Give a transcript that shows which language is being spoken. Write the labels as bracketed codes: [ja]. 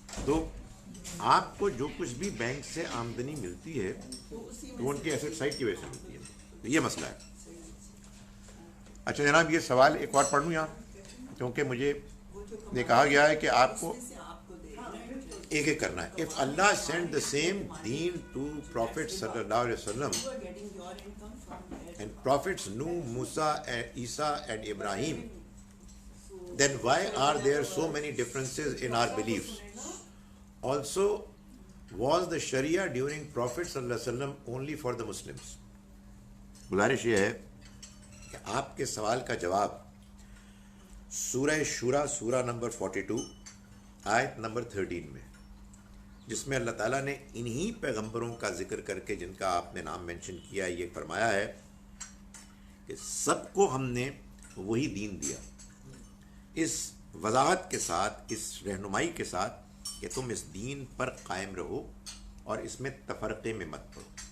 [ur] تو آپ کو جو کچھ بھی بینک سے آمدنی ملتی ہے تو ان کی ایسٹ سائڈ کی وجہ سے ملتی ہے. تو یہ مسئلہ ہے. اچھا جناب، یہ سوال ایک اور پڑھ لوں یہاں، کیونکہ مجھے یہ کہا گیا ہے کہ آپ کو ایک ایک کرنا ہے. [en] If Allah sent the same deen to Prophet sallallahu alaihi wasallam and prophets Nuh, Musa and Isa and Ibrahim, then why are there so many differences in our beliefs? Also, was the Sharia during Prophet sallallahu alaihi wasallam only for the Muslims? [ur] گزارش یہ ہے کہ آپ کے سوال کا جواب سورہ شورا سورہ نمبر 42 آیت نمبر 13 میں، جس میں اللہ تعالیٰ نے انہی پیغمبروں کا ذکر کر کے جن کا آپ نے نام مینشن کیا، یہ فرمایا ہے کہ سب کو ہم نے وہی دین دیا، اس وضاحت کے ساتھ، اس رہنمائی کے ساتھ کہ تم اس دین پر قائم رہو اور اس میں تفرقے میں مت پڑو.